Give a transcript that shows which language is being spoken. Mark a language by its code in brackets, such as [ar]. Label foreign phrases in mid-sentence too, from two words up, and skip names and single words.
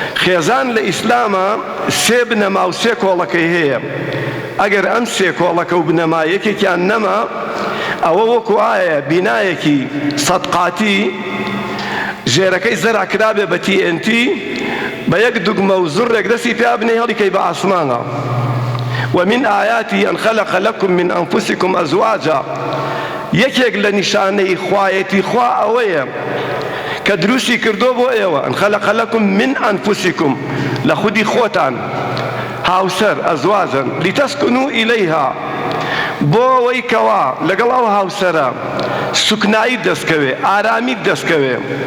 [ckb] خێزان لە ئیسلامە سێ بنەما و سێ کۆڵەکەی هەیە. ئەگەر ئەم سێ کۆڵەکە و بنەمایەکێکیان نەما، ئەوە وەکو ئایە بینایەکی سەدقاتی ژێرەکەی زەرع کرابێ بە TNT بە یەک دوگمە و زوڕێک دەستی پێ بنێ هەڵیکەی بە ئاسمانە. [ar] ومن آياته أن خلق لكم من أنفسكم أزواجا. [ckb] یەکێک لە نیشانەی خوایەتی خوا ئەوەیە کە دروستی کردۆ بۆ ئێوە، [ar] ئەن خەلەق لەکم من ئەنفوسیکم، [ckb] لە خودی خۆتان هاوسەر [ar] ئەزواجن لیتەسکنوا ئیلەیها، [ckb] بۆ ئەوەی کەوا لەگەڵ ئەو هاوسەرە سوکنایی دەستکەوێ، ئارامی دەستکەوێ.